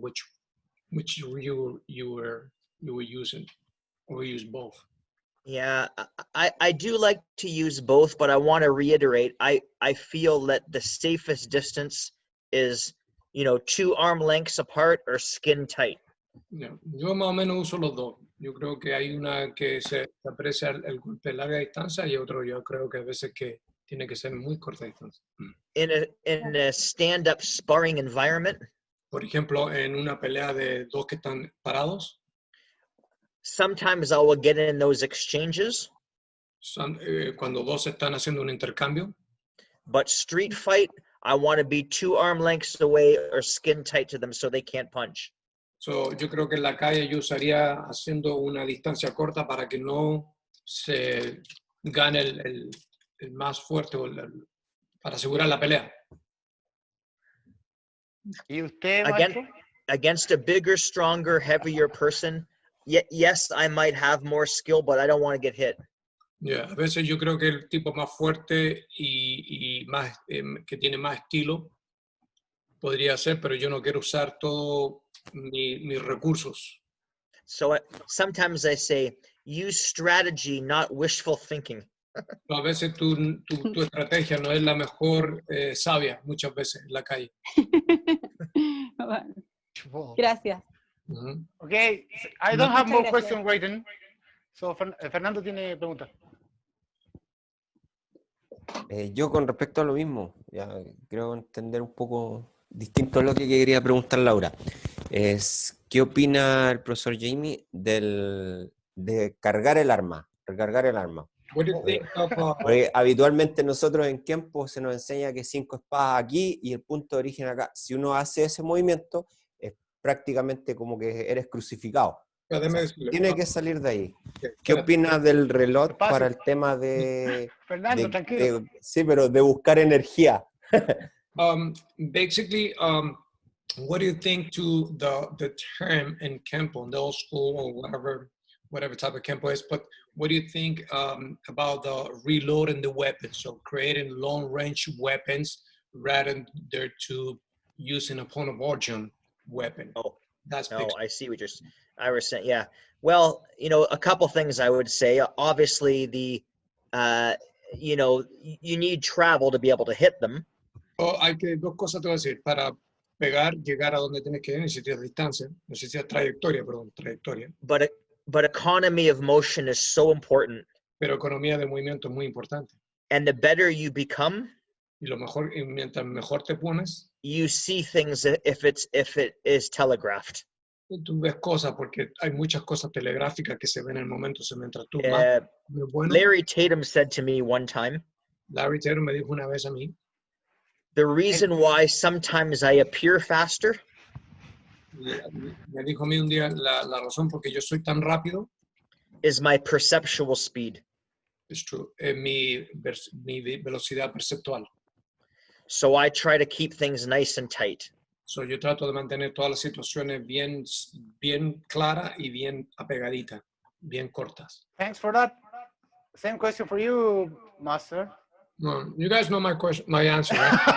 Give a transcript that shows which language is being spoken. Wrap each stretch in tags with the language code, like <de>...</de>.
<en>Which you were using, or use both? Yeah, I do like to use both, but I want to reiterate, I feel that the safest distance is, 2 arm lengths apart or skin tight.</en> <es>No, yo más o menos uso los dos. Yo creo que hay una que se aprecia el golpe de larga distancia y otro yo creo que a veces que tiene que ser muy corta distancia.</es> <en>In a stand-up sparring environment,</en> <es>Por ejemplo, en una pelea de dos que están parados,</es> <en>sometimes I will get in those exchanges,</en> <es>cuando dos están haciendo un intercambio,</es> <en>but street fight, I want to be 2 arm lengths away or skin tight to them so they can't punch.</en> <es>so, yo creo que en la calle yo usaría haciendo una distancia corta para que no se gane el más fuerte o para asegurar la pelea. ¿Y usted, maestro?</es> <en>Against a bigger, stronger, heavier person, yes, I might have more skill, but I don't want to get hit.</en> <es>Yeah, a veces yo creo que el tipo más fuerte y más que tiene más estilo podría ser, pero yo no quiero usar todos mis recursos.</es> <en>So sometimes I say, use strategy, not wishful thinking.</en> <es>A veces tu estrategia no es la mejor sabia, muchas veces en la calle. Gracias.</es> <en>Okay, I don't have more questions written.</en> <es>So Fernando tiene preguntas. Yo con respecto a lo mismo, ya creo entender un poco distinto a lo que quería preguntar Laura. ¿Qué opina el profesor Jamie de cargar el arma, recargar el arma? Porque habitualmente nosotros en Kenpo se nos enseña que 5 espadas aquí y el punto de origen acá. Si uno hace ese movimiento, es prácticamente como que eres crucificado. O sea, tiene que salir de ahí. ¿Qué opinas del reloj para el tema de... Fernando, tranquilo. Sí, pero de buscar energía?</es> <en>Basically, what do you think to the term in Kenpo, the old school or whatever type of Kenpo is, but what do you think about the reloading the weapons, so creating long-range weapons rather than to using a point of origin weapon? Oh, that's no, I see what I was saying. Yeah. Well, a couple things I would say. Obviously, you need travel to be able to hit them.</en> <es>Hay que dos cosas te voy a decir. Para pegar, llegar a donde tienes que ir, necesitas distancia, necesitas trayectoria.</es> <en>But economy of motion is so important.</en> <es>Pero economía de movimiento es muy importante.</es> <en>And the better you become,</en> <es>y mientras mejor te pones,</es> <en>you see things if it is telegraphed.</en> <es>Tú ves cosas porque hay muchas cosas telegráficas que se ven en el momento mientras tú bueno.</es> <en>Larry Tatum said to me one time.</en> <es>Larry Tatum me dijo una vez a mí.</es> <en>The reason why sometimes I appear faster.</en> <es>Me dijo a mí un día la razón porque yo soy tan rápido.</es> <en>Is my perceptual speed. It's true.</en> <es>Mi velocidad perceptual.</es> <en>So I try to keep things nice and tight.</en> <es>So yo trato de mantener todas las situaciones bien claras y bien apegaditas, bien cortas.</es> <en>Thanks for that. Same question for you, Master. No, you guys know my answer, right?</en>